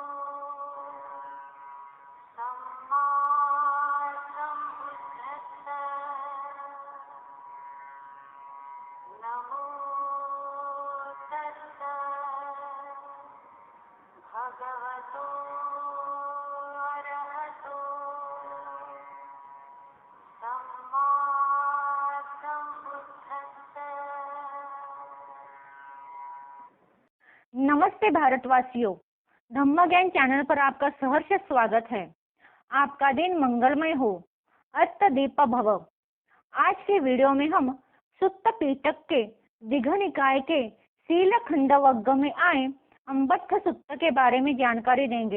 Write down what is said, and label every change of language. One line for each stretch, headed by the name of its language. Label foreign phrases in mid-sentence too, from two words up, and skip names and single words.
Pali: सम्मा सम्बुद्धस्सा नमो तस्सा भगवतो अरहतो सम्मा सम्बुद्धस्सा।
Hindi: नमस्ते भारतवासियों, धम्म ज्ञान चैनल पर आपका सहर्ष स्वागत है। आपका दिन मंगलमय हो,
Pali: अस्त दीप भव।
Hindi: आज के वीडियो में हम सुत्त पिटक के दीघ निकाय के शील खंडवग्ग में आए अम्बट्ठ सुत्त के बारे में जानकारी देंगे।